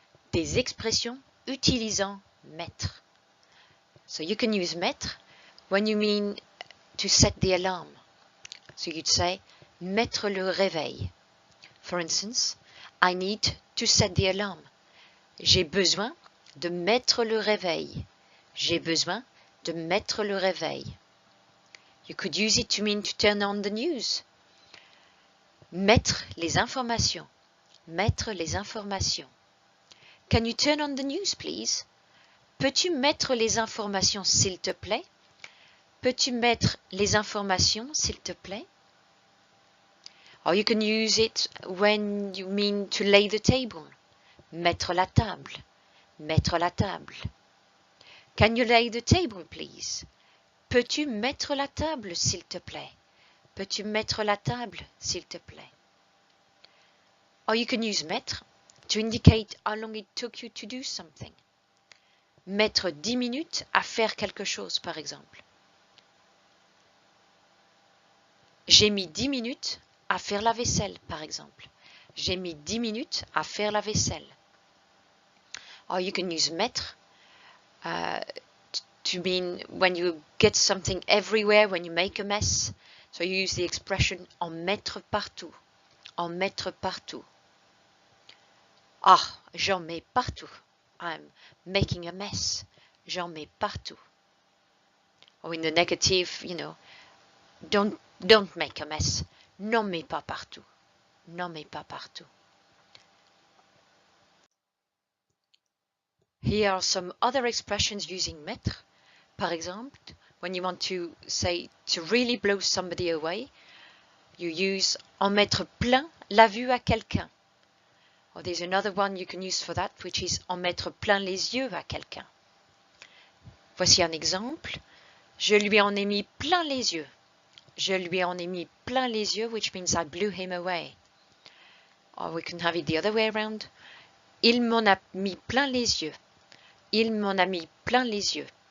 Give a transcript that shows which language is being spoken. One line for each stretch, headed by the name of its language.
French: Des expressions utilisant mettre.
English: So you can use mettre when you mean to set the alarm. So you'd say,
French: mettre le réveil.
English: For instance, I need to set the alarm.
French: J'ai besoin de mettre le réveil. J'ai besoin de mettre le réveil.
English: You could use it to mean to turn on the news.
French: Mettre les informations. Mettre les informations.
English: Can you turn on the news, please?
French: Peux-tu mettre les informations, s'il te plaît? Peux-tu mettre les informations, s'il te plaît?
English: Or you can use it when you mean to lay the table.
French: Mettre la table. Mettre la table.
English: Can you lay the table, please?
French: Peux-tu mettre la table, s'il te plaît? Peux-tu mettre la table, s'il te plaît?
English: Or you can use mettre to indicate how long it took you to do something.
French: Mettre 10 minutes à faire quelque chose, par exemple. J'ai mis 10 minutes à faire la vaisselle, par exemple. J'ai mis 10 minutes à faire la vaisselle.
English: Or you can use mettre to mean when you get something everywhere, when you make a mess. So you use the expression
French: en mettre partout. En mettre partout. Ah, j'en mets partout.
English: I'm making a mess.
French: J'en mets partout.
English: Or in the negative, you know, don't make a mess.
French: N'en mets pas partout. N'en mets pas partout.
English: Here are some other expressions using mettre.
French: Par exemple,
English: when you want to say to really blow somebody away, you use
French: en mettre plein la vue à quelqu'un.
English: Or there's another one you can use for that, which is
French: en mettre plein les yeux à quelqu'un. Voici un exemple. Je lui en ai mis plein les yeux. Je lui en ai mis plein les yeux,
English: which means I blew him away. Or we can have it the other way around.
French: Il m'en a mis plein les yeux. Il m'en a mis plein les yeux.